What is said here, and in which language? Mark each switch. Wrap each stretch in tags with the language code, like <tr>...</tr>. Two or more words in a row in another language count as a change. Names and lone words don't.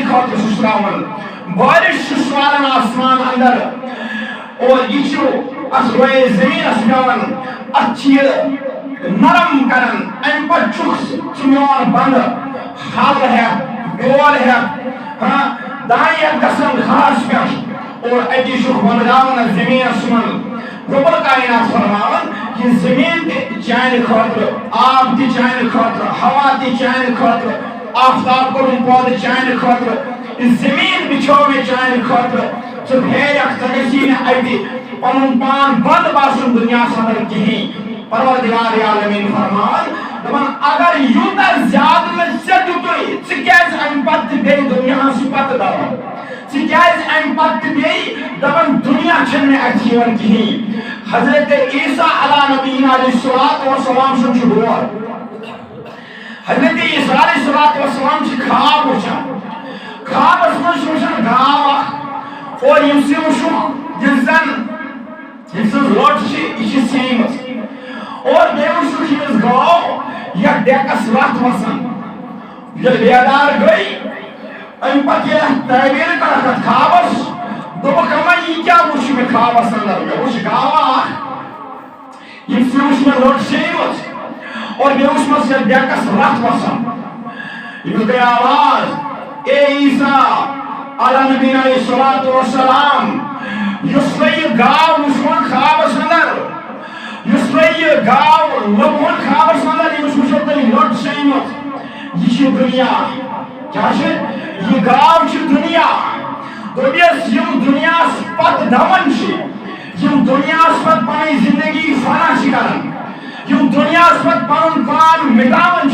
<ks>خاطر چھُس تراوان بارش چھُس والان آسمان اندر اور یہ چھُ اتھ روئے زمینس پیوان اتھ چھِ یہِ نرم کران امہِ پتہٕ چھُکھ ژٕ میون بندٕ حل ہٮ۪تھ بیول ہٮ۪تھ دانہِ ہٮ۪تھ گژھان گھاس پٮ۪ٹھ اور اتی چھُکھ بناوان اتھ زمینس منٛز رب الکائنات فرماوان یہ زمین تہِ چانہِ خٲطرٕ آب تہِ چانہِ خٲطرٕ ہوا تہِ چانہِ خٲطرٕ آفتاب کوٚرُم پٲدٕ چانہِ خٲطرٕ زمین بچھو میں چانہِ خٲطرٕ ژٕ پھیرکھ ژےٚ گژھی نہٕ اَتہِ پنُن پان بنٛد باسُن دُنیاہس انٛدر کِہیٖنۍ پروردگار عالمیٖن فرماوان دپان اگر یوٗتاہ زیادٕ مےٚ ژےٚ دِتُے ژٕ کیٛازِ اَمہِ پتہٕ تہِ بیٚیہِ دُنیاہس پتہٕ دپان ژٕ کیٛازِ اَمہِ پتہٕ تہِ بیٚیہِ دپان دُنیا چھُنہٕ مےٚ اَتھِ یِوان کِہیٖنۍ حضرت عیسیٰ</ks> <ar>علیٰ نبینا علیہ الصلوۃ والسلام</ar> <ks>سُنٛد چھُ دور حضرت عیسیٰ</ks> <ar>علیہ الصلوۃ والسلام</ar> <ks>چھِ خواب وٕچھان خوابس منٛز چھُ وٕچھان گاو اکھ اور ییٚمہِ سۭتۍ وٕچھُکھ یُس زن ییٚمہِ سٕنٛز رٔٹ چھِ یہِ چھِ سیٖمٕژ اور بیٚیہِ وٕچھُکھ ییٚمِس گاو یتھ ڈیکس رتھ وسان ییٚلہِ بیدار گٔے امہِ پتہٕ ییٚلہِ اتھ تعبیٖر کٔرٕکھ اتھ خوابس دوٚپُکھ اما یہِ کیٛاہ وٕچھ مےٚ خوابس انٛدر مےٚ وٕچھ گاوا اکھ ییٚمہِ سۭتۍ وٕچھ مےٚ رٔٹ سیٖمٕژ اور بیٚیہِ وٕچھمَس یتھ ڈیکس رتھ وسان ییٚمِس گٔے آواز اے عیسیٰ</ks> <ar>علیٰ نبینا علیہ الصلوۃ والسلام</ar> <ks>یُس تۄہہِ یہِ گاو وٕچھوُن خوابس انٛدر یُس تۄہہِ یہِ گاو لوٚبوُن خوابس انٛدر ییٚمِس وٕچھو تۄہہِ رٔٹ سیٖمٕژ یہِ چھِ دُنیا کیٛاہ چھِ یہِ گاو چھِ دُنیا دوٚپیس یِم دُنیاہس پتہٕ دون چھِ یِم دُنیاہس پتہٕ پنٕنۍ زندگی فنا چھِ کران یِم دُنیاہس پتہٕ پنُن پان مٹاوان</ks>